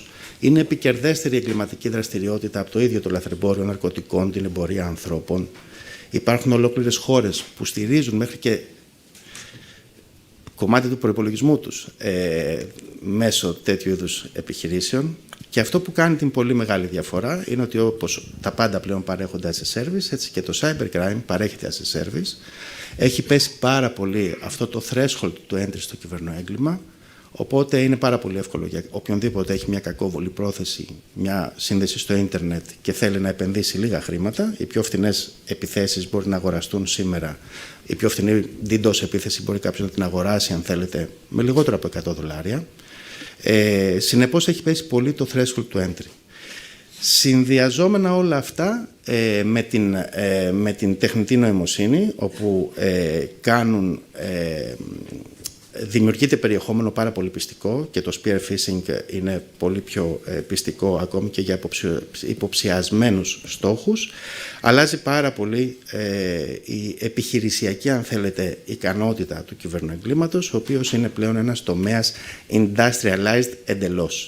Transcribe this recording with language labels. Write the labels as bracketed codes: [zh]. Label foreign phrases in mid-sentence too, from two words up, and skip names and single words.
[el] Είναι επικερδέστερη η εγκληματική δραστηριότητα από το ίδιο το λαθρεμπόριο ναρκωτικών, την εμπορία ανθρώπων. Υπάρχουν ολόκληρες χώρες που στηρίζουν μέχρι και κομμάτι του προϋπολογισμού τους μέσω τέτοιου είδους επιχειρήσεων. Και αυτό που κάνει την πολύ μεγάλη διαφορά είναι ότι όπως τα πάντα πλέον παρέχονται [en] as a service, [el] έτσι και το cybercrime παρέχεται [en] as a service. [el] Έχει πέσει πάρα πολύ αυτό το threshold του entry στο κυβερνοέγκλημα, οπότε είναι πάρα πολύ εύκολο για οποιονδήποτε έχει μια κακόβολη πρόθεση, μια σύνδεση στο ίντερνετ και θέλει να επενδύσει λίγα χρήματα. Οι πιο φθηνές επιθέσεις μπορεί να αγοραστούν σήμερα. Η πιο φθηνή DDoS επίθεση μπορεί κάποιος να την αγοράσει, αν θέλετε, με λιγότερο από $100. Συνεπώς έχει πέσει πολύ το threshold του entry. Συνδυαζόμενα όλα αυτά με την τεχνητή νοημοσύνη, όπου δημιουργείται περιεχόμενο πάρα πολύ πιστικό και το [en] spear phishing [el] είναι πολύ πιο πιστικό ακόμη και για υποψιασμένους στόχους. Αλλάζει πάρα πολύ η επιχειρησιακή, αν θέλετε, ικανότητα του κυβερνοεγκλήματος, ο οποίος είναι πλέον ένας τομέας industrialized εντελώς.